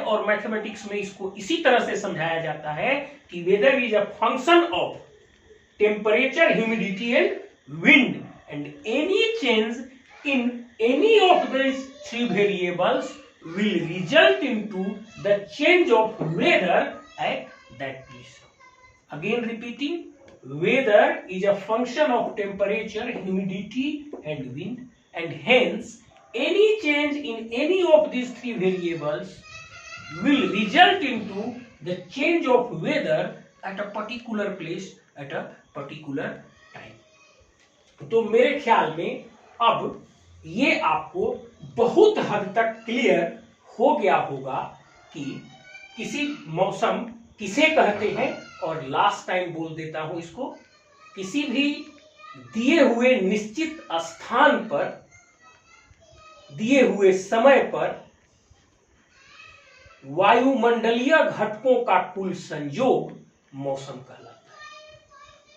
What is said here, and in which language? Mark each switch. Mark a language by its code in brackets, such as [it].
[hi] और मैथमेटिक्स में इसको इसी तरह से समझाया जाता है कि [en] Weather is a function of temperature, humidity and wind, and any change in any of these three variables will result into the change of weather at that place. Again repeating, weather is a function of temperature, humidity and wind, and hence any change in any of these three variables will result into the change of weather at a particular place at a particular time. [hi] तो मेरे ख्याल में अब ये आपको बहुत हद तक क्लियर हो गया होगा कि किसी मौसम किसे कहते हैं। और लास्ट टाइम बोल देता हूं इसको, किसी भी दिए हुए निश्चित स्थान पर, दिए हुए समय पर वायुमंडलीय घटकों का कुल संयोग मौसम कहलाता है।